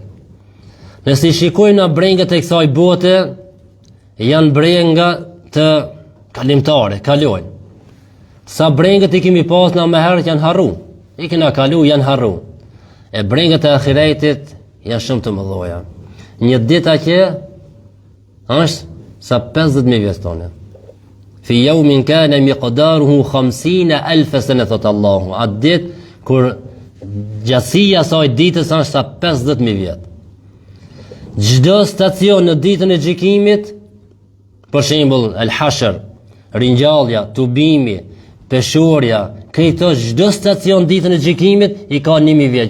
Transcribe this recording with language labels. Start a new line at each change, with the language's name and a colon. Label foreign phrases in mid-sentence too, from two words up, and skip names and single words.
Albanian: Nëse i shikojmë në brengat e kësaj bote, janë brenga të kalimtare, kalojnë. Sa brengët i kemi pas në më herët janë harru, i kena kalu, janë harru. E brengët e ahiretit janë shumë të mëdhoja. Një ditë që është sa 50.000 vjet tonë.
Arabic: في يوم كان مقداره 50,000 سنة,
Albanian: thot Allahu. Atë ditë kur gjatësia e saj ditës është sa 50.000 vjet. Çdo stacion në ditën e gjykimit, për shembull el-hashr, ringjallja, tubimi, peshorja, këto çdo stacion ditën e gjykimit i ka 1000 vjet.